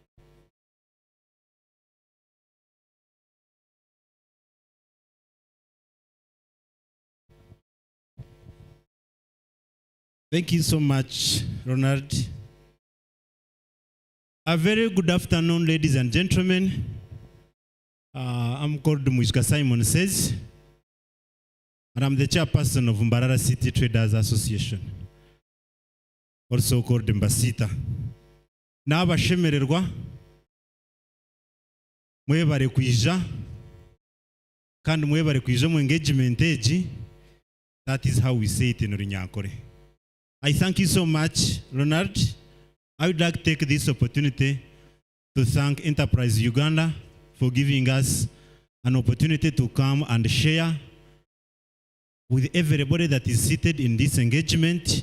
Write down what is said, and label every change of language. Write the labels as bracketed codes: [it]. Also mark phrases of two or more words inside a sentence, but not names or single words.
[en] Thank you so much, Ronald. A very good afternoon, ladies and gentlemen. I'm called Muishka Simon Says, and I'm the chairperson of Mbarara City Traders Association, also called Mbasita. [nyn] N'abashemererwa mwebare kwija kandi mwebare kwija mu engagement egi. [en] That is how we say it in Runyankore. I thank you so much, Ronald. I would like to take this opportunity to thank Enterprise Uganda for giving us an opportunity to come and share with everybody that is seated in this engagement.